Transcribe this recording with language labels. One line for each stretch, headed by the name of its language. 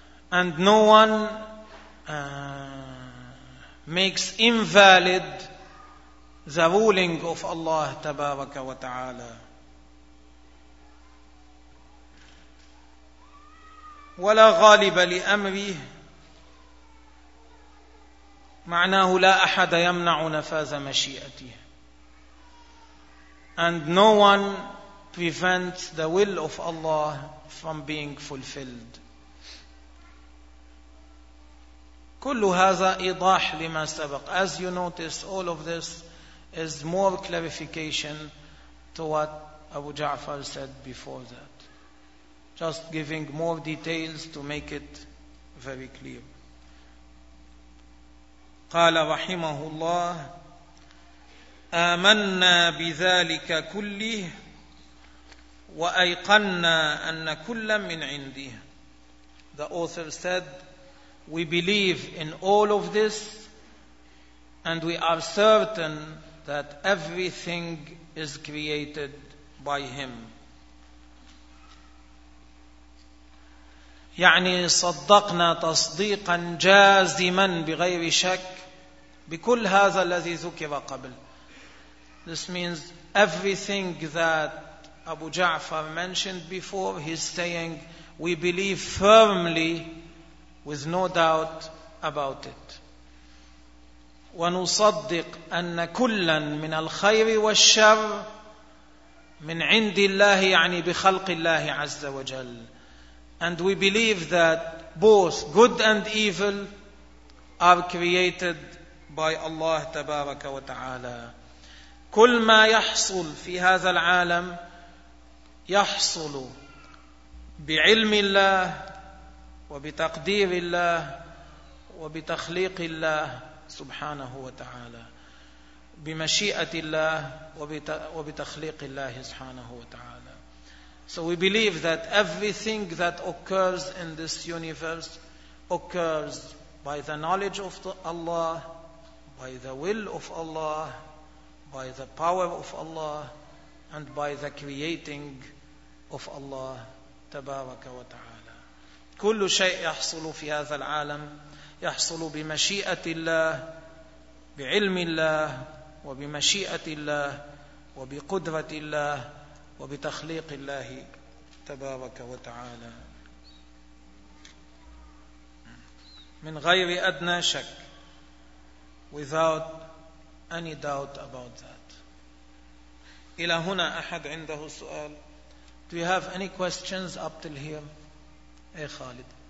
English: And no one makes invalid the ruling of Allah
Arabic: Tabaraka wa Ta'ala. ولا غالب لأمره، معناه لا أحد يمنع نفاذ مشيئته.
English: And no one prevents the will of Allah from being fulfilled.
Arabic: كل هذا إيضاح لما سبق.
English: As you notice, all of this is more clarification to what Abu Ja'far said before that. Just giving more details to make it very clear.
Arabic: قال رحمه الله آمنا بذلك كله وأيقنا أن كل من عنده.
English: The author said, we believe in all of this and we are certain that everything is created by him.
Arabic: يعني صدقنا تصديقا جازما بغير شك بكل هذا الذي ذكر قبل.
English: This means everything that Abu Ja'far mentioned before, he's saying we believe firmly with no doubt about it.
Arabic: ونصدق أن كلا من الخير والشر من عند الله، يعني بخلق الله عز وجل.
English: And we believe that both good and evil are created by Allah
Arabic: تبارك وتعالى. كل ما يحصل في هذا العالم يحصل بعلم الله وبتقدير الله وبتخليق الله سبحانه وتعالى، بمشيئة الله وبتخليق الله سبحانه وتعالى.
English: So we believe that everything that occurs in this universe occurs by the knowledge of Allah, by the will of Allah, by the power of Allah, and by the creating of Allah
Arabic: تبارك وتعالى. كل شيء يحصل في هذا العالم يحصل بمشيئة الله، بعلم الله وبمشيئة الله وبقدرة الله وبتخليق الله تبارك وتعالى من غير أدنى شك.
English: Without any doubt about that.
Arabic: إلى هنا أحد عنده سؤال؟
English: Do you have any questions up till here?
Arabic: أي خالد.